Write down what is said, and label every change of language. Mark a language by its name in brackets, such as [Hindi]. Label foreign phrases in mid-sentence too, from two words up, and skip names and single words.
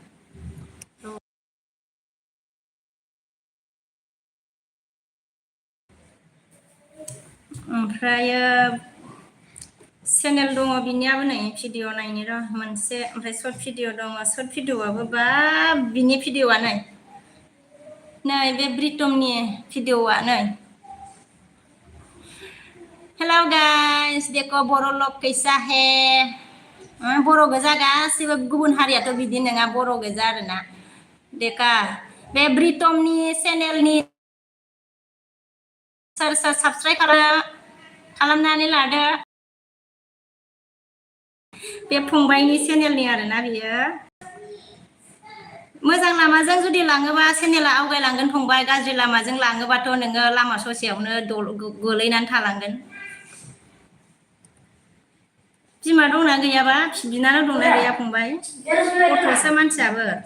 [Bodo] ओमफ्रायो चेनेल दङ बिनियाबो नै भिडिअ नायनो र' मोनसे ओमफ्राय [English] short video [Bodo] दङ [English] short video [Bodo] बा बिनि भिडिअआ नै बे ब्रिटमनि भिडिअआ नै [English] hello guys [Hindi] देखो बर' लग कैसा है [Bodo] बर' गोजा गासिबो गुबुन हारियाथ' बिदि नङा बर' गोजा आरोना देखा बे ब्रिटमनि चेनेलनि सोर साबसक्राइब खालामनानै लादो बे फंबायनि चेनेलनि आरोना बियो मोजां लामाजों जुदि लाङोबा चेनेला आवगायलांगोन फंबाय गाज्रि लामाजों लाङोबाथ' नोङो लामा ससेयावनो गोलैनानै थालांगोन बिमा दंना गैयाबा बिनानाव दंना गैया फंबाय गथ'सो मानसियाबो